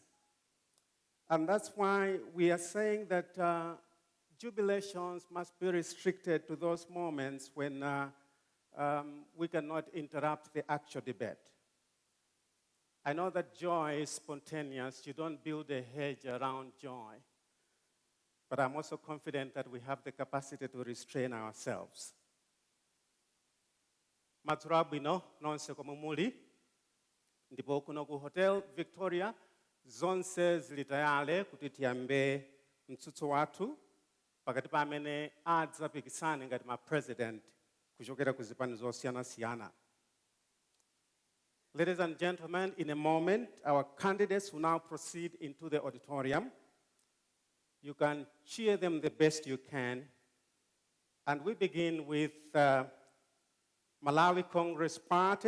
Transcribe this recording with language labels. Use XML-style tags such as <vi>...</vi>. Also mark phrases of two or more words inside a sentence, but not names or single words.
<en>And that's why we are saying that jubilations must be restricted to those moments when we cannot interrupt the actual debate. I know that joy is spontaneous. You don't build a hedge around joy. But I'm also confident that we have the capacity to restrain ourselves.</en> <ny>Madzulo abwino nonse komwe muli, ndipo kuno ku Hotel Victoria zonse zili tayali kuti tiyambe mtsutso wathu pakati pa amene adzapikisane ngati ma president kuchokera ku zipani zosiyana-siyana.</ny> <en>Ladies and gentlemen, in a moment, our candidates will now proceed into the auditorium. You can cheer them the best you can. And we begin with Malawi Congress Party.</en>